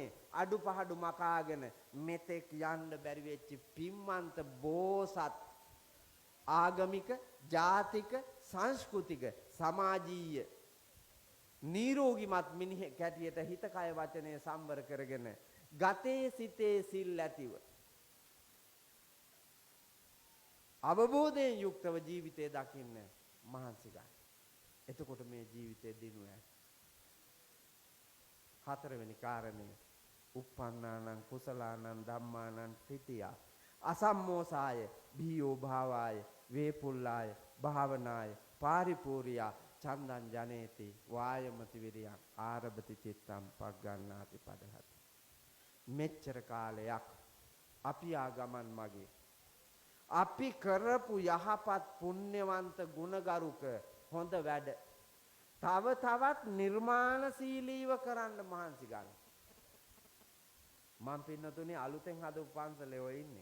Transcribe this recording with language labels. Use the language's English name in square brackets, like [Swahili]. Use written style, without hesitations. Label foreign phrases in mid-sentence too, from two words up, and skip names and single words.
[Sinhala] අඩුපහඩු මකාගෙන මෙතෙක් යන්න බැරි වෙච්ච පිම්මන්ත බෝසත් ආගමික ජාතික සංස්කෘතික සමාජීය නිරෝගිමත් මිනිහෙක් හැටියට හිත කය වචනය සම්වර කරගෙන ගතේ සිතේ සිල් ඇතිව අවබෝධයෙන් යුක්තව ජීවිතය දකින්න මහන්සි ගන්න. එතකොට මේ ජීවිතේ දිනුව ඇති. හතරවෙනි කාරණය [Pali] uppannānaṁ කුසලානං ධම්මානං ත්‍රිතිය අසම්මෝසාය භීයෝ භාවාය වේපුල්ලාය භාවනාය පාරිපූර්යා චන්දං ජනේති වායමති විරියං ආරභති චිත්තං පග්ගණ්ණාති පදහති. [Sinhala] මෙච්චර කාලයක් අපි ආගමන් මගේ අපි කරපු යහපත් පුණ්‍යවන්ත ගුණගරුක හොඳ වැඩ තව තවත් නිර්මාණශීලීව කරන්න මහන්සි ගන්න. මම පින්නතුනේ අලුතෙන් හදපු පන්සලේ ඔය ඉන්නේ.